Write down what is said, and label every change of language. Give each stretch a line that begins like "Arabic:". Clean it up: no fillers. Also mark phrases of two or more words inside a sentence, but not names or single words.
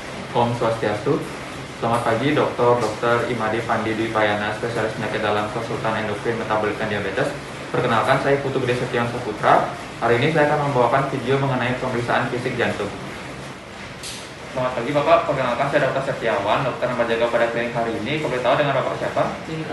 Sanskrit: Om Swastiastu.
Indonesian: Selamat pagi, Dr. Imade Pandi Dwi Payana, spesialis penyakit dalam konsultan endokrin metabolik dan diabetes. Perkenalkan, saya Putu Gede Setiawan Saputra. Hari ini saya akan membawakan video mengenai pemeriksaan fisik jantung. Selamat pagi Bapak, perkenalkan saya Dr. Setiawan, dokter yang berjaga pada klinik hari ini. Boleh tahu dengan Bapak siapa? Indra,